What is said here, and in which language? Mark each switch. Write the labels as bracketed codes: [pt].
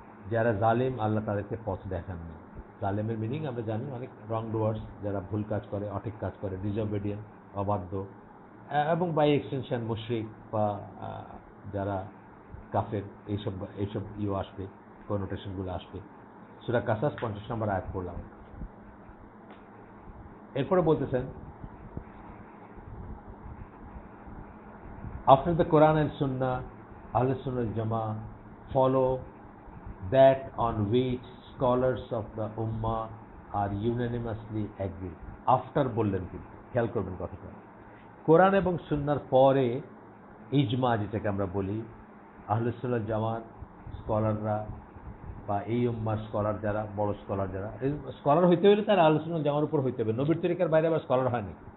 [bn] যারা জালিম, আল্লাহ তাদেরকে পথ দেখান না। জালিমের মিনিং আমরা জানি, অনেক রং ডুয়ার্স, যারা ভুল কাজ করে, অঠিক কাজ করে, ডিসঅবেডিয়েন্ট, অবাধ্য, এবং বাই এক্সটেনশন মুশরিক বা যারা কাফের, এইসব আসবে, কনোটেশনগুলো আসবে। সূরা কাসাস 50 নম্বর আয়াত পড়লাম। এরপরে বলতেছেন, [en] after the Quran and Sunnah, Ahl Sunnah Jama follow that on which scholars of the Ummah are unanimously agreed. [bn] After বললেন, কিন্তু খেয়াল করবেন কথাটা, কোরআন এবং সুন্নাহর পরে ইজমা যেটাকে আমরা বলি, আহলে সুন্নাহ জামাত স্কলাররা বা এই উম্মার স্কলার যারা, বড় স্কলার যারা, স্কলার হইতে হলে তার আহলে সুন্নাহ জামার উপর হইতে হবে। নবীর তরিকার বাইরে আবার স্কলার হয়নি।